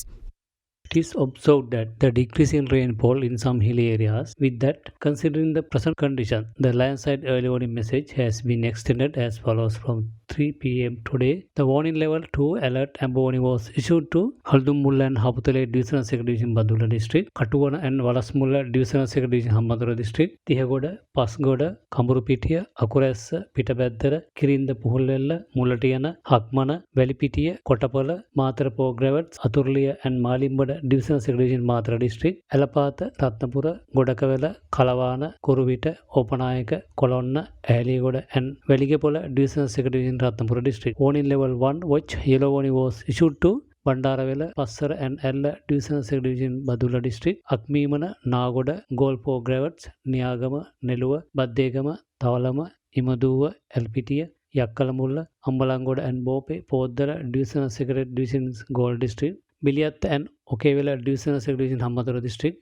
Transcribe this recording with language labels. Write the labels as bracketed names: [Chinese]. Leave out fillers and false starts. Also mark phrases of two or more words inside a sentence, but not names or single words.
[English] It is observed that the decrease in rainfall in some hilly areas. With that, considering the present condition, the landslide early warning message has been extended as follows from 3 p.m. today. The warning level 2 alert amber warning was issued to Haldumulla and Haputale Divisional Secretary Division Badula District, Katuwana and Walasmulla Divisional Secretary Division Hambantota District, Tihagoda, Pasgoda, Kamburupitiya, Akurassa, Pitabaddara, Kirinda Puhulwella, Mulatiyana, Hakmana, Velipitiya, Kotapala, Mathura Pogravats, Aturliya and Malimbada Divisional Secretary in Mathura District, Alapatha, Ratnapura, Godakavela, Kalavana, Kuruvita, Opanayaka, Kolonna, Aligoda and Veligapola Divisional Secretary in Ratnapura District. Warning level 1 watch yellow warning was issued to Bandaravela, Passara and Ella Divisional Secretary in Badula District, Akmimana, Nagoda, Golpo Gravats, Niagama, Nelua, Baddegama, Tawalama, Imaduwa, Elpitiya, Yakkalamulla, Ambalangoda and Bope, Podara Divisional Secretary Divisions Gold District, Biliath and Okevela Divisional Secretary in Hambantota District,